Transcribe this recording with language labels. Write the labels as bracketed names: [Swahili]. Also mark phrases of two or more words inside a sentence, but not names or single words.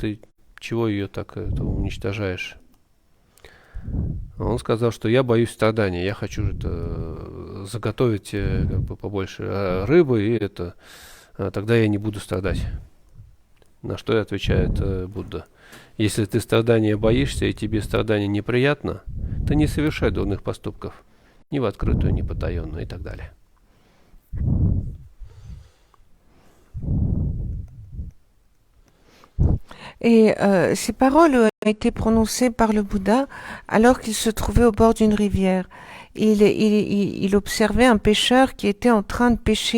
[Russian] Ты чего ее так уничтожаешь? Он сказал, что я боюсь страдания, я хочу заготовить побольше рыбы, и тогда я не буду страдать. На что и отвечает Будда: если ты страдания боишься и тебе страдание неприятно, ты не совершай дурных поступков, ни в открытую, ни потаенную и так далее. [French] Et ces paroles ont été prononcées par le Bouddha alors qu'il se trouvait au bord d'une rivière. Il observait un pêcheur qui était en train de pêcher.